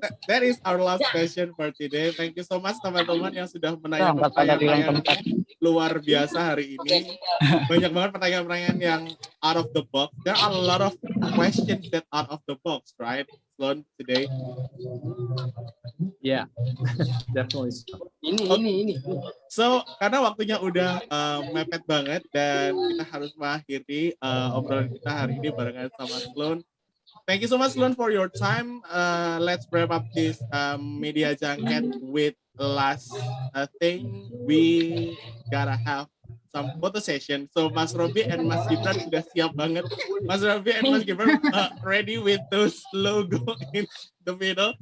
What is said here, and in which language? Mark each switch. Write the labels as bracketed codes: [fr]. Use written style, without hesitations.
[en] that is our last question for today. Thank you so much [id] teman-teman yang sudah menanyakan pertanyaan luar biasa hari ini. Banyak banget pertanyaan-pertanyaan yang [en] out of the box. There are a lot of questions that out of the box, right, Sloan, today? Yeah, definitely. [id] Ini. [en] So, [id] karena waktunya udah mepet banget dan kita harus mengakhiri obrolan kita hari ini barengan sama Sloan. [en] Thank you so much, Sloan, for your time. Let's wrap up this media junket with last thing. We gotta have some photo session. So, Mas Robi and Mas Gibran [id] sudah siap banget. [en] Mas Robi and Mas Gibran ready with those logo in the middle.